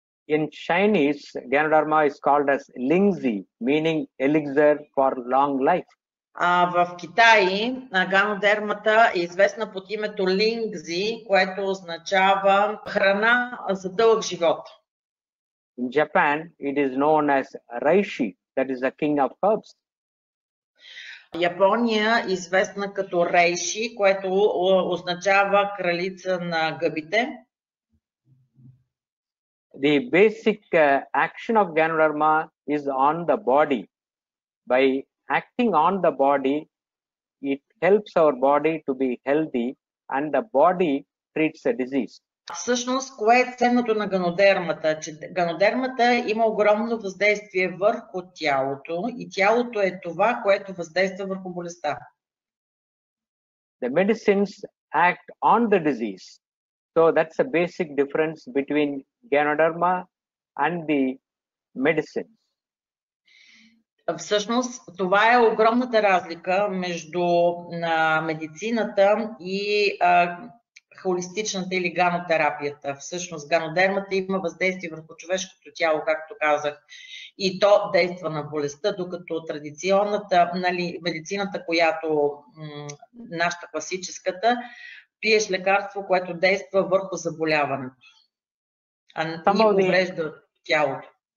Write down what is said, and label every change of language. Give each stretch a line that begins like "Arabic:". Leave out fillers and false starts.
English: In Chinese, Ganoderma is called as Lingzi, meaning elixir for long life.
Bulgarian: В Китай ганодермата е известна под името лингзи, което означава храна за дълъг живот.
English: In Japan, it is known as reishi, that is the king of herbs.
Bulgarian: Япония е известна като рейши, което означава кралица на гъбите.
English: The basic action of Ganoderma is on the body. By acting on the body, it helps our body to be healthy and the body treats a disease.
Bulgarian: Всъщност, кое е ценното на ганодермата? Че ганодермата има огромно въздействие върху тялото и тялото е това, което въздейства върху болестта.
English: The medicines act on the disease. So that's a basic difference between Ganoderma and the medicine.
Bulgarian: Всъщност, това е огромната разлика между медицината и холистичната или ганотерапията. Всъщност, ганодермата има въздействие върху човешкото тяло, както казах, и то действа на болестта, докато традиционната медицината, която нашата класическата, пиеш лекарство, което действа върху заболяването, а не уврежда тялото.